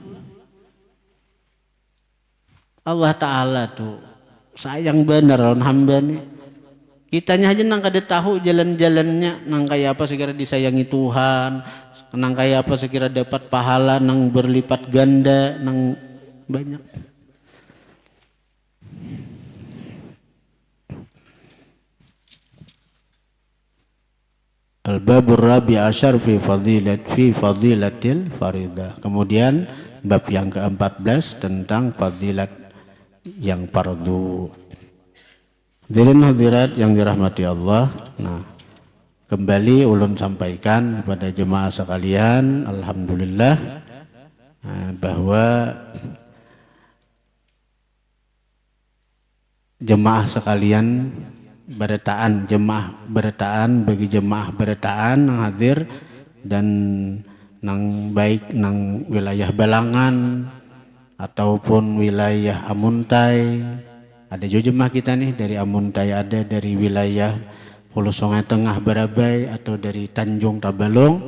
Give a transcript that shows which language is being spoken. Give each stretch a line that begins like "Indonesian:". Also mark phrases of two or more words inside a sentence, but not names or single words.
Banjar: Allah Ta'ala tuh sayang bener lawan hamba nih. Kitanya aja nang kada tahu jalan-jalannya, nang kayak apa sekira disayangi Tuhan, nang kayak apa sekira dapat pahala nang berlipat ganda, nang banyak.
Arabic: الباب الرابع عشر في فضيلة الفريضة.
Indonesian: Kemudian bab yang ke-14 tentang fadilat yang fardu. Hadirin hadirat yang dirahmati Allah.
Banjar: Nah, kembali ulun sampaikan kepada jemaah sekalian, alhamdulillah bahwa jemaah sekalian bagi jemaah beretaan nang hadir dan nang baik nang wilayah Balangan ataupun wilayah Amuntai. Ada juga jemaah kita nih dari Amuntai, ada dari wilayah Hulu Sungai Tengah Barabai atau dari Tanjung Tabalong.